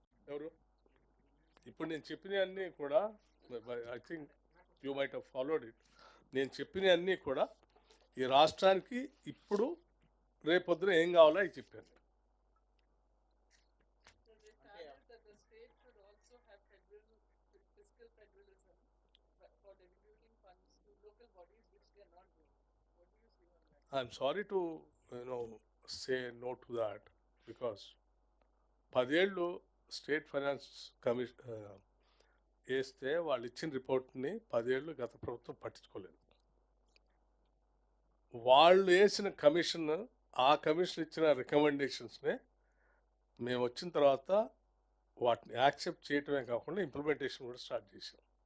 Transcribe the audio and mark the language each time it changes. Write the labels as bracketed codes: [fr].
[te] ఎవరు ఇప్పుడు నేను చెప్పినవన్నీ కూడా, [en] I think you might have followed it, [te] నేను చెప్పినవన్నీ కూడా ఈ రాష్ట్రానికి ఇప్పుడు రేపొద్దున ఏం కావాలో అవి చెప్పాను. [en] So they started that the state should also have fiscal federalism for distributing funds to local bodies, which they are not doing. What do you say on that? I'm sorry to say no to that, because [te] 10 ఏళ్ళు state finance commission వేస్తే వాళ్ళు ఇచ్చిన రిపోర్ట్ని 10 ఏళ్ళు గత ప్రభుత్వం పట్టించుకోలేదు. వాళ్ళు వేసిన కమిషన్, ఆ కమిషన్ ఇచ్చిన రికమెండేషన్స్నే మేము వచ్చిన తర్వాత వాటిని యాక్సెప్ట్ చేయటమే కాకుండా ఇంప్లిమెంటేషన్ కూడా స్టార్ట్ చేసాం.